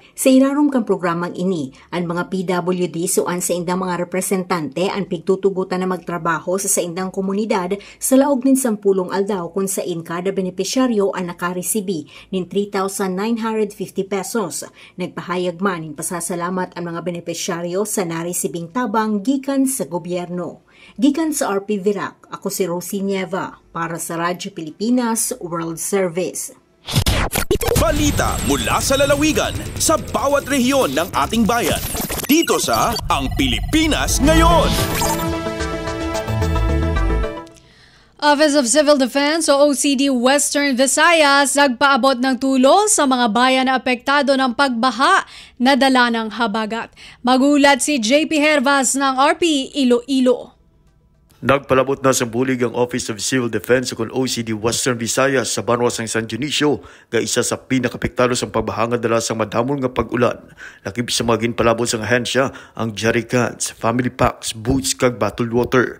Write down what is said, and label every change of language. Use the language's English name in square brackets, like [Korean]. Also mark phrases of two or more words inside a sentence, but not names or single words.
[Bikol] Sa irarom kan programang ini, ang mga PWD suan sa indang mga representante ang pigtutugutan na magtrabaho sa indang komunidad sa laog nin 10 aldaw kung saan kada benepisyaryo ang nakaresibi ng 3,950 pesos. [Filipino] Nagpahayag man ng pasasalamat ang mga benepisyaryo sa naresibing tabang gikan sa gobyerno. [Bikol] Gikan sa RP Virac, ako si Rosie Nieva para sa Radyo Pilipinas World Service. [Filipino] Balita mula sa lalawigan sa bawat rehiyon ng ating bayan. Dito sa Ang Pilipinas Ngayon. Office of Civil Defense o OCD Western Visayas nagpaabot ng tulong sa mga bayan na apektado ng pagbaha na dala ng habagat. Magulat si JP Hervas ng RP Iloilo. [Hiligaynon] Nagpalabot na sa bulig ang Office of Civil Defense kung OCD Western Visayas sa Banwas ng San Dionisio nga isa sa pinakapektado sa pagbahanga dala sa madamol nga pag-ulan. Lakip sa mga ginpalabot sa ahensya ang [English] jerrycans, family packs, boots [Hiligaynon] kag [English] bottled water.